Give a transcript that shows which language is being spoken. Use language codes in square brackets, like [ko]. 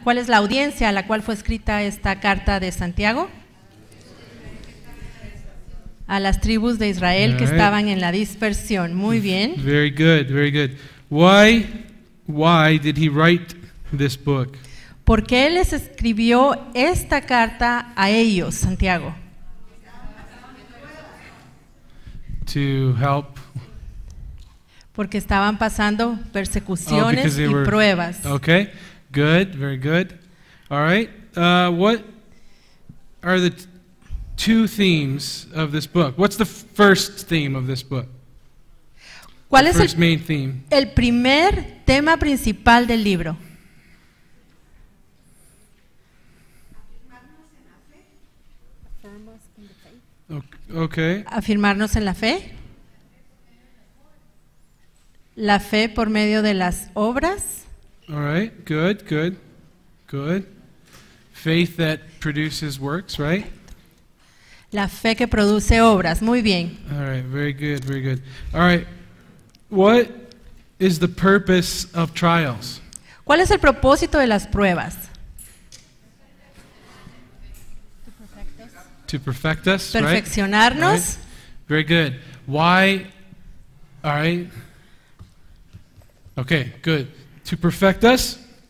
[es] ¿Cuál es la audiencia a la cual fue escrita esta carta de Santiago? A las tribus de Israel que estaban en la dispersión. Muy bien. [en] Very good, very good. Why did he write this book? [es] ¿Por qué él les escribió esta carta a ellos, Santiago? [en] To help. [es] Porque estaban pasando persecuciones y pruebas. [en] Okay, good, very good. All right. What are the two themes of this book? What's the first theme of this book? [es] ¿Cuál es [en] First main theme. [es] el primer tema principal del libro? [en] Okay. [es] Afirmarnos en la fe. La fe por medio de las obras. [en] All right. Good, good, good. Faith that produces works, right? [es] La fe que produce obras. Muy bien. [en] All right. Very good, very good. All right. What is the purpose of trials? [es] ¿Cuál es el propósito de las pruebas? [en] To perfect us, right? [es] Perfeccionarnos. [en] All right. Very good. Why? All right. Okay, good. To perfect us.